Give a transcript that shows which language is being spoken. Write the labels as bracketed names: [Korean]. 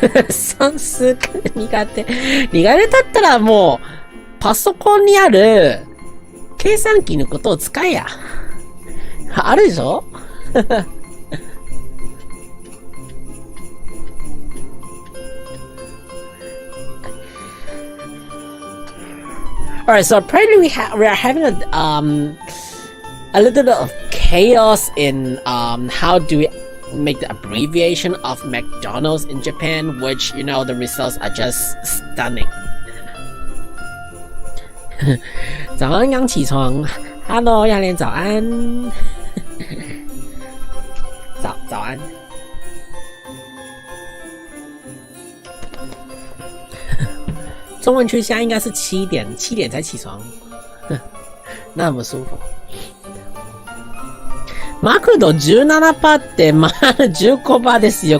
[Japanese] 算数苦手。苦手だったらもう、パソコンにある計算機のことを使えや。あるでしょ [English] Alright, so apparently we are having a little bit of chaos in how do we make the abbreviation of McDonald's in Japan, which, you know, the results are just stunning. [Chinese] 早安，刚起床。Hello， 亚莲，早安。早安。中文区现在应该是7点才起床，那么舒服。 [Japanese] マクド 17% ってまあ 15% ですよ。